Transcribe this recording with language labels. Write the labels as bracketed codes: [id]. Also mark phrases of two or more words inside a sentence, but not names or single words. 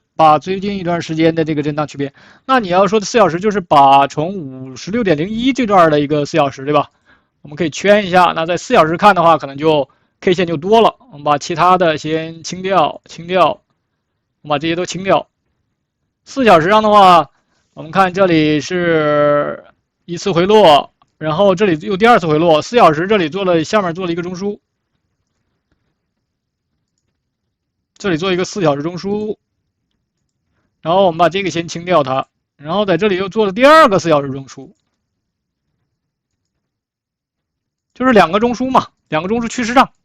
[zh] 把最近一段時間的這個震盪區別，那你要說的4小時就是把從56.01這段的一個4小時，對吧？我們可以圈一下。那在4小時看的話，可能就 K 線就多了。我們把其他的先清掉，我們把這些都清掉。4小時上的話，我們看這裡是一次回落，然後這裡又第二次回落。4小時這裡下面做了一個中樞，這裡做一個4小時中樞。然後我們把這個先清掉它，然後在這裡又做了第二個4小時中樞，就是2個中樞嘛，2個中樞趨勢上。